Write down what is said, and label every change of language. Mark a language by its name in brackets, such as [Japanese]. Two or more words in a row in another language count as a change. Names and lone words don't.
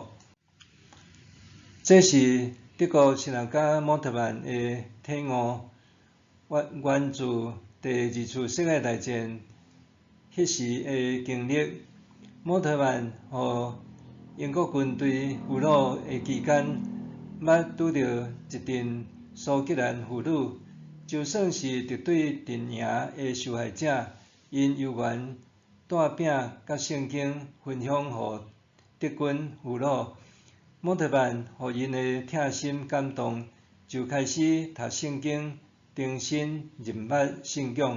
[Min Nan Chinese] 这是德国神学家摩特曼的体悟，源自第二次世界大战迄时的经历。摩特曼互英国军队俘虏的期间，捌拄到一阵苏格兰妇女，就算是敌对阵营的受害者，因犹原带饼甲圣经分享予德军俘虏。莫特曼予因的疼心感动，就开始读圣经，重新认捌信仰。